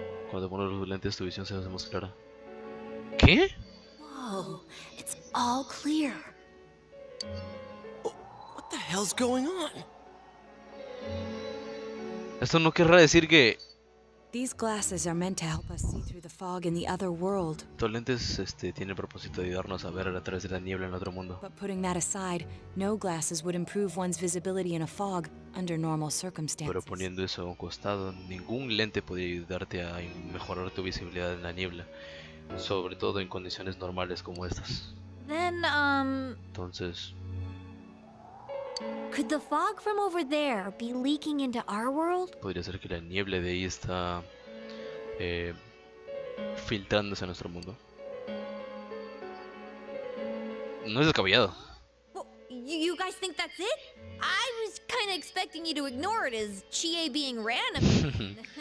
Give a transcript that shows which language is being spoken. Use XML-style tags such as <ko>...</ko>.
<es>Cuando pones los lentes tu visión se hace más clara. ¿Qué?</es> <en>Whoa, it's all clear. What the hell's going on?</en> <es>Esto no querrá decir que</es> <en>These glasses are meant to help us see through the fog in the other world.</en> <es>estos lentes tienen el propósito de ayudarnos a ver a través de la niebla en otro mundo.</es> <en>But putting that aside, no glasses would improve one's visibility in a fog under normal</en> <es>Pero</es> <en>circumstances.</en> <es>poniendo eso a un costado, ningún lente podría ayudarte a mejorar tu visibilidad en la niebla, sobre todo en condiciones normales como estas.</es> <en>Then,</en> <es>Entonces,</es> <en>could the fog from over there be leaking into our world?</en> <es>podría ser que la niebla de ahí está filtrándose a nuestro mundo. No es descabellado.</es> <en>Well, you guys think that's it? I was kind of expecting you to ignore it as Chie being random.</en>